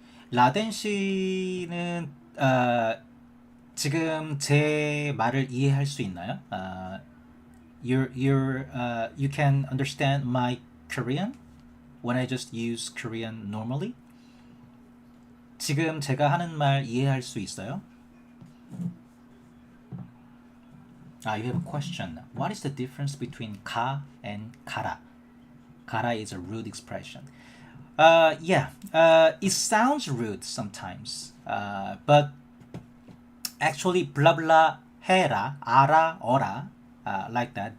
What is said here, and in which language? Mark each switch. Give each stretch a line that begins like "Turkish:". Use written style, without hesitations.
Korean: 라덴 씨는 지금 제 말을 이해할 수 있나요?
English: You can understand my Korean when I just use Korean normally?
Korean: 지금 제가 하는 말 이해할 수 있어요?
English: You have a question. What is the difference between 가 and 가라? 가라 is a rude expression. Yeah, it sounds rude sometimes, but actually, blah blah
Korean: 해라, 알아, 어라,
English: like that.